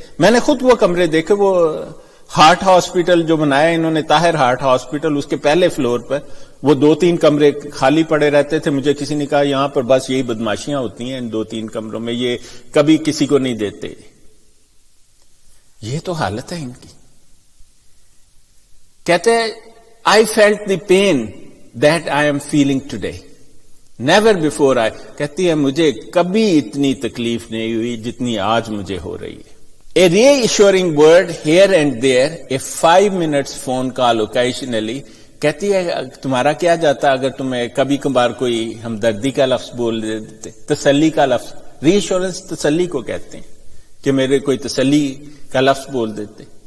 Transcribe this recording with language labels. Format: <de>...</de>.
<ur>میں نے خود وہ کمرے دیکھے. وہ ہارٹ ہاسپٹل جو بنایا انہوں نے، طاہر ہارٹ ہاسپٹل، اس کے پہلے فلور پر وہ 2-3 کمرے خالی پڑے رہتے تھے. مجھے کسی نے کہا یہاں پر بس یہی بدماشیاں ہوتی ہیں ان 2-3 کمروں میں، یہ کبھی کسی کو نہیں دیتے. یہ تو حالت ہے ان کی. کہتے</ur> <en>I felt the pain that I am feeling today. Never before</en> <ur>کہتی ہے مجھے کبھی اتنی تکلیف نہیں ہوئی جتنی آج مجھے ہو رہی ہے.</ur> <en>A reassuring word here and there, a 5 minutes phone call occasionally.</en> <ur>کہتی ہے تمہارا کیا جاتا اگر تمہیں کبھی کبھار کوئی ہمدردی کا لفظ بول دیتے، تسلی کا لفظ. ری ایشورنس تسلی کو کہتے ہیں کہ میرے کوئی تسلی کا لفظ بول دیتے.</ur>